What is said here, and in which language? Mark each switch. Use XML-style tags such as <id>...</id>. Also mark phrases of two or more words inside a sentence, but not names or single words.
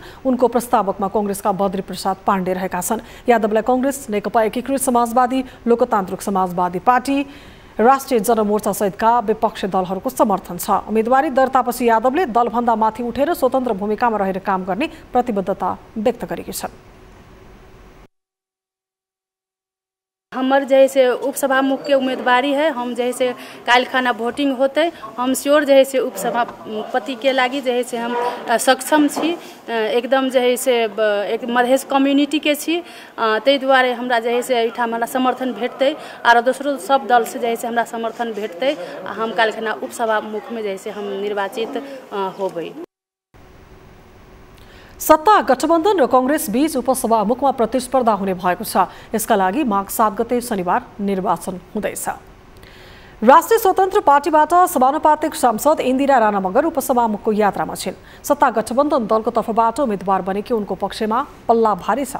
<ne>उनको प्रस्तावकमा कांग्रेसका बद्री प्रसाद पाण्डे रहेका छन्। यादवलाई कांग्रेस, नेकपा एकीकृत समाजवादी, लोकतान्त्रिक समाजवादी पार्टी, राष्ट्रिय जनमोर्चा सहितका विपक्षी दलहरूको समर्थन छ। उम्मेदवारी दर्तापछि यादवले दलभन्दा माथि उठेर स्वतन्त्र भूमिकामा रहेर काम गर्ने प्रतिबद्धता व्यक्त गरेकी छन्।</ne> <mai>हमर जैसे उपसभामुख के उम्मीदवारी है, हम जैसे काल खाना वोटिंग होते, हम श्योर जैसे उपसभापति के लागी जैसे हम सक्षम छी, एकदम जैसे एक मधेश कम्युनिटी के छी, तै दुआरे हमरा जैसे एठाम हमरा समर्थन भेटते और दोसरो सब दल से जैसे हमरा समर्थन भेटते, हम काल खाना उपसभामुख में जैसे हम निर्वाचित होबै।</mai> <ne>सत्ता गठबन्धन र कांग्रेस बीच उपसभामुखमा प्रतिस्पर्धा हुने भएको छ। यसका लागि माघ 7 गते शनिबार निर्वाचन हुँदैछ। राष्ट्रिय स्वतन्त्र पार्टीबाट समानुपातिक सांसद इन्दिरा राणा मगर उपसभामुखको यात्रामा छिन्। सत्ता गठबन्धन दलको तर्फबाट उम्मेदवार बनेकी उनको पक्षमा पल्ला भारी छ।</ne>